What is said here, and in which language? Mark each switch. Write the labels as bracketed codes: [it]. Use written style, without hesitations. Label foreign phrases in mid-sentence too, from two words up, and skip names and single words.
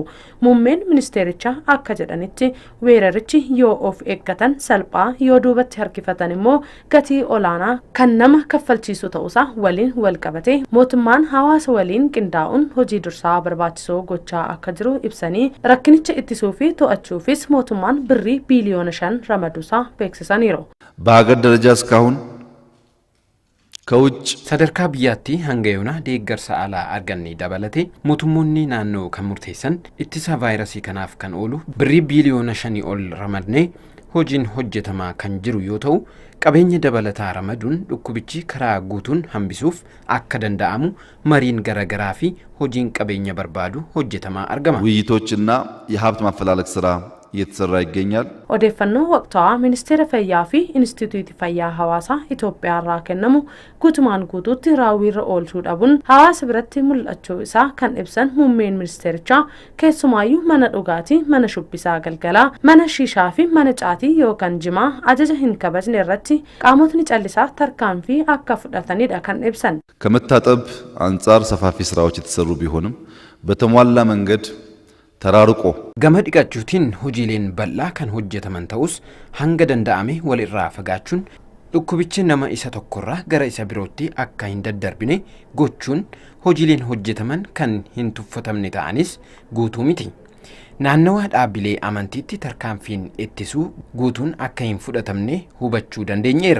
[om] Muummeen ministeerichaa akka jedhanitti weerarichi yoo of eeggatan salphaa yoo duubatti harkifatan immoo gatii olaanaa kan nama kaffalchiisu ta'uusaa waliin wal qabate mootummaan hawaasa waliin qindaa'uun hojii dursaa barbaachisoo gochaa akka jiru ibsanii rakkinicha ittisuu fi to'achuufis mootummaan birrii biiliyoona 5 ramaduusaa beeksisaniiru. [am] በሀገር ደረጃ እስካሁን ከውጭ [om] sadarkaa biyyaatti hanga yoona deeggarsa alaa arganne dabalate mootummoonni naannoo kan murteessan ittisa vaayirasii kanaaf kan oolu birrii biiliyoona 5 ol ramadne hojiin hojjetamaa kan jiru yoo ta'u qabeenya dabalataa ramaduun dhukkubichi karaa guutuun hambisuuf akka danda'amu mariin garagaraa fi hojiin qabeenya barbaadu hojjetamaa argama. [am] ውይይቶችና የሀብት ማፈላለግ ስራ እየተሰራ ይገኛል። [om] odeeffannoo waqtaa ministeera fayyaa fi instituutii fayyaa hawaasaa Itoophiyaa irraa kennamu guutumaan guutuutti raawwiirra oolchuu dhabuun hawaasa biratti mul'achuu isaa kan ibsan muummeen ministeerichaa keessumaayyuu mana dhugaatii, mana shubbisaa galgalaa, mana shishaa fi mana caatii yookaan jimaa ajaja hin kabajne irratti qaamotni callisaa tarkaanfii akka fudhatanidha kan ibsan. [am] ከመታጠብ አንጻር ሰፋፊ ስራዎች የተሰሩ ቢሆንም በተሟላ መንገድ ተራርቆ [om] gama dhiqachuutiin hojiileen bal'aa kan hojjetaman ta'us hanga danda'ame walirraa fagaachuun dhukkubichi nama isa tokkorraa gara isa birootti akka hin daddarbine gochuun hojiileen hojjetaman kan hin tuffatamne ta'anis guutuu miti. Naannawa dhaabbilee amantiitti tarkaanfiin ittisuu guutuun akka hin fudhatamne hubachuu dandeenyeerra.